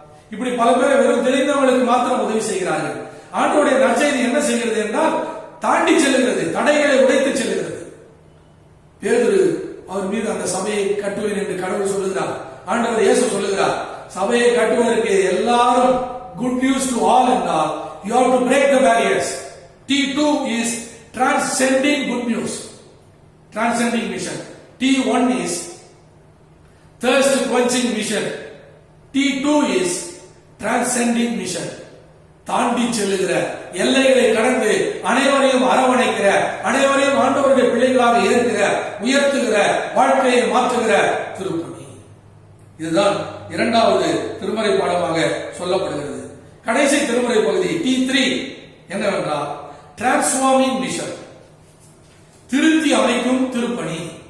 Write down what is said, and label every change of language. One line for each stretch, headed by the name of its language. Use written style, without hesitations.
Tamil: இப்படி பல பேர் வெறும் தெரிந்தவங்களுக்கு மாத்திரம் உதவி செய்கிறார்கள். ஆண்டவருடைய நற்செய்தி என்ன செய்கிறது என்றால் தாண்டி செல்லுகிறது, தடைகளை உடைத்து செல்லுகிறது. பேதுரு அவர் மீது அந்த சபையை கட்டுவேன் என்று கடவுள் சொல்லுகிறார். ஆண்டவர் இயேசு சொல்லுகிறார், சபையை கட்டுவதற்கு எல்லாரும்
English: good news to all
Tamil: என்றால்
English: you have to break the barriers. T2 is transcending good news, transcending mission. T1 is thirst quenching mission. T2 is transcending mission.
Tamil: தாண்டி செல்லுகிற, எல்லைகளை கடந்து அனைவரையும் அரவணைக்கிற, அனைவரையும் ஆண்டவருடைய பிள்ளைகளாக ஏற்கிற, உயர்த்துகிற, வாழ்க்கையை மாற்றுகிற திருப்பணி. இதுதான் இரண்டாவது திருமறை பாடமாக சொல்லப்படுகிறது. கடைசி திருமறை பகுதி T3 என்னவென்றால் டிரான்ஸ்ஃபார்மிங் மிஷன், திருத்தி அமைக்கும் திருப்பணி.